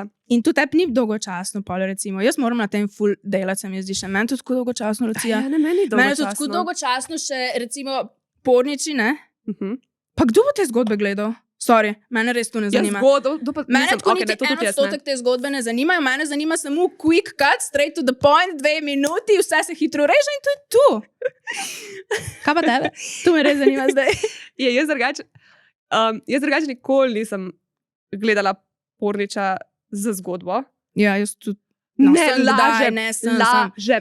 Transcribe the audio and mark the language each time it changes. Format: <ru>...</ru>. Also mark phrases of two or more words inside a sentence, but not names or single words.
<sl>In to tebi ni dolgočasno, pol, recimo. Jaz moram na tem full delati, se mi zdi še. Meni to tako dolgočasno, Lucija. Ja, ne, meni je Meni je to dolgočasno. tako dolgočasno še, recimo, porniči, ne? Mhm. Pa kdo bo te zgodbe gledal? Sorry, mene res to ne zanima. Mene tako niti 1% te zgodbe ne zanimajo, mene zanima samo</sl> <en>quick cut, straight to the point,</en> <sl>2 minuti, vse se hitro reže in to je to. Kaj pa tebe? To me res zanima zdaj. Jaz drugače nikoli nisem gledala porniča z zgodbo. Ja, jaz tudi. Lažem.</sl>